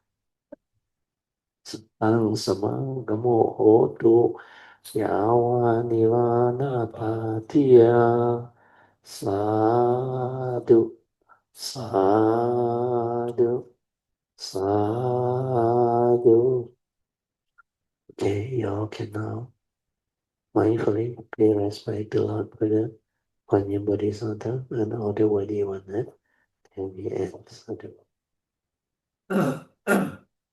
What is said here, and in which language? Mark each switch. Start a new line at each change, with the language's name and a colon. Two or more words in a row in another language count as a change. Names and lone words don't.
Pali: Ang samagamo hotu Yawa nivana patiya Sadhu Sadhu Sadhu.
English: Okay, y'all can now mindfully pay respect to Lord Buddha, Guanyin Bodhisattva, and all the worthy ones, and we end.
Pali: Sadhu.